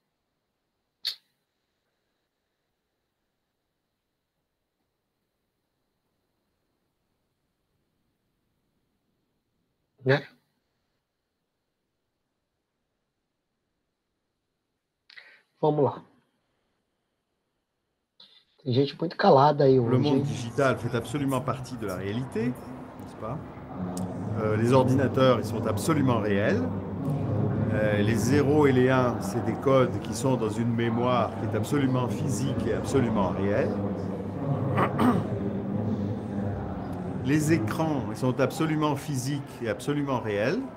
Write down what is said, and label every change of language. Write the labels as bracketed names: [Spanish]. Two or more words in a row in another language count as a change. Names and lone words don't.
[Portuguese] Né? Vamos lá. Tem gente muito calada aí [French] Le [Portuguese] hoje. [French] monde Hein? digital fait absolument partie de la réalité, n'est-ce pas? Les ordinateurs, ils sont absolument réels. Les 0 et les 1, c'est des codes qui sont dans une mémoire qui est absolument physique et absolument réelle. Les écrans, ils sont absolument physiques et absolument réels.